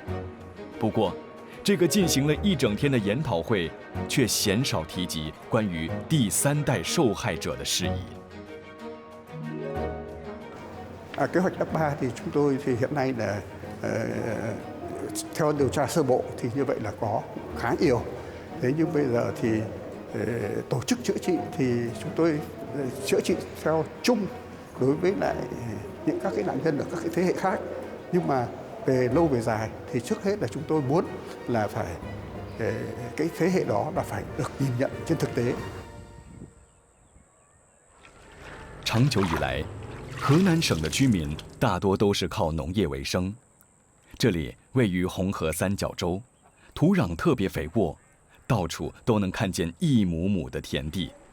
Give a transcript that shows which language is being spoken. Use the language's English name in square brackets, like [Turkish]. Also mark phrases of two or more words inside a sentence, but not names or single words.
[Chinese] 不过， 这个进行了一整天的研讨会，却鲜少提及关于第3代受害者的事宜。 [Vietnamese] Kế hoạch F3 thì chúng tôi thì hiện nay là theo điều tra sơ bộ thì như vậy là có khá nhiều. Thế nhưng bây giờ thì tổ chức chữa trị thì chúng tôi chữa trị theo chung đối với lại những các cái nạn nhân ở các cái thế hệ khác. Nhưng mà về lâu về dài thì trước hết là chúng tôi muốn là phải cái thế hệ đó là phải được nhìn nhận trên thực tế. [Chinese] 长久以来，河南省的居民大多都是靠农业为生。这里位于红河三角洲，土壤特别肥沃，到处都能看见一亩亩的田地。